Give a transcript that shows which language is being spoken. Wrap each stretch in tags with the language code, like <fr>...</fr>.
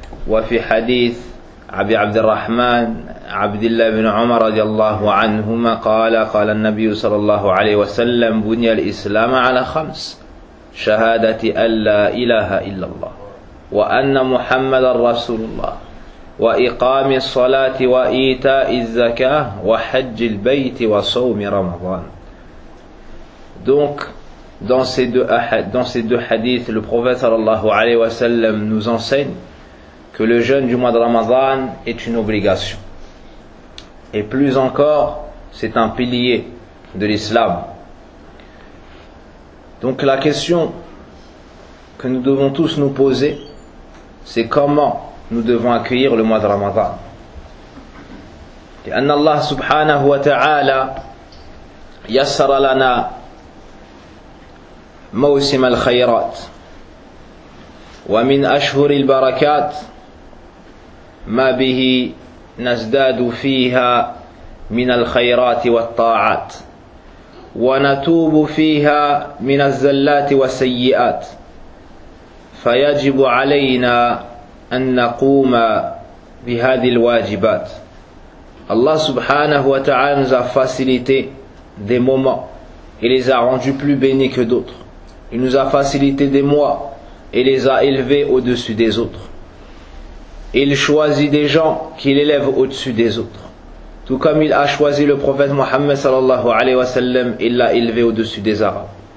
<ar>وفي حديث أبي عبد الرحمن عبد الله بن عمر رضي الله عنهما قال: قال النبي صلى الله عليه وسلم: بني الإسلام على خمس: شهادة أن لا إله إلا الله وأن محمد رسول الله وإقام الصلاة وإيتاء الزكاة وحج البيت وصوم رمضان.</ar> <fr>Donc dans ces deux hadiths, le prophète صلى الله عليه وسلم nous enseigne que le jeûne du mois de Ramadan est une obligation. Et plus encore, c'est un pilier de l'islam. Donc la question que nous devons tous nous poser, c'est comment nous devons accueillir le mois de Ramadan.</fr> <ar>Et Allah subhanahu wa ta'ala yassara lana mawsim al-khayrat wa min ashhur al-barakat ما به نزداد فيها من الخيرات والطاعات ونتوب فيها من الزلات والسيئات فيجب علينا أن نقوم بهذه الواجبات.</ar> <fr>الله سبحانه وتعالى nous a facilité des moments et les a rendus plus bénis que d'autres. Il nous a facilité des mois et les a élevés au-dessus des autres. Il choisit des gens qu'il élève au-dessus des autres. Tout comme il a choisi le prophète Mohammed sallallahu alayhi wa sallam, il l'a élevé au-dessus des Arabes.</fr>